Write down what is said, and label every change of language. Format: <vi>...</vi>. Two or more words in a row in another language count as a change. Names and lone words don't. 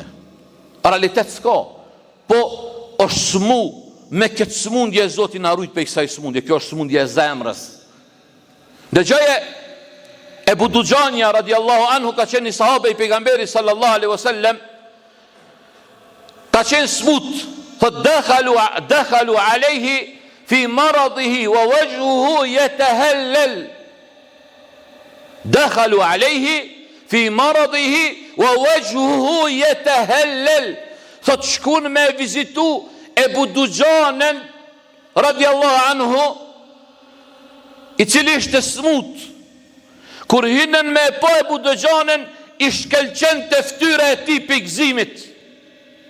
<sq>Realitet s'ka, po është smu, me këtë smundje Zoti na rujt prej kësaj smundje. Kjo është smundje e zemrës. Dëgjoje Ebu Dujania</sq> <ar>رضي الله عنه,</ar> <sq>ka qenë një sahabe i pejgamberi</sq> <ar>صلى الله عليه وسلم,</ar> <sq>ka qenë smut, thot</sq> <ar>دخلوا عليه في مرضه ووجهه يتهلل. دخلوا عليه في مرضه ووجهه يتهلل.</ar> <sq>Thot shkun me vizitu Ebu Dujanen</sq> <ar>رضي الله عنه,</ar> <sq>i cili ishte smut. Kur hinën me pa Ebu Dujanen, i shkelqen të ftyra e ti për gëzimit.</sq>